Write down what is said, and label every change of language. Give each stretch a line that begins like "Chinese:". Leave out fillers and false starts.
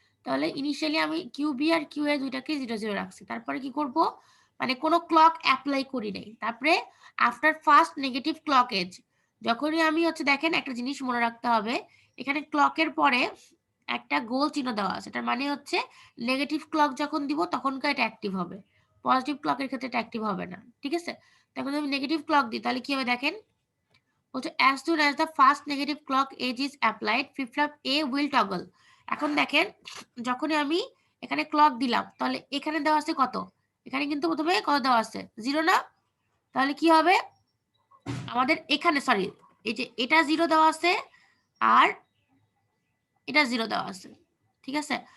Bangla: তাহলে ইনিশিয়ালি আমি Q B আর Q এ দুইটাকে 0 0 রাখছি, তারপরে কি করব, মানে কোনো ক্লক অ্যাপ্লাই করি নাই, তারপরে
English: after first negative clock edge,
Bangla: যখনই আমি হচ্ছে দেখেন একটা জিনিস মনে রাখতে হবে, এখানে ক্লকের পরে একটা গোল চিহ্ন দেওয়া আছে, এটার মানে হচ্ছে নেগেটিভ ক্লক যখন দিব তখনকার এটা অ্যাক্টিভ হবে, পজিটিভ ক্লকের ক্ষেত্রে এটা অ্যাক্টিভ হবে না, ঠিক আছে? তখন আমি নেগেটিভ ক্লক দিই তাহলে কি হবে দেখেন, বলছে
English: as soon as the first negative clock edge is applied flip flop A will toggle।
Bangla: এখন দেখেন যখনই আমি এখানে ক্লক দিলাম তাহলে এখানে দেওয়া আছে কত, এখানে কিন্তু প্রথমে কত দেওয়া আছে 0 না, তাহলে কি হবে আমাদের এখানে, সরি এই যে এটা 0 দেওয়া আছে আর এটা 0 দেওয়া আছে, ঠিক আছে?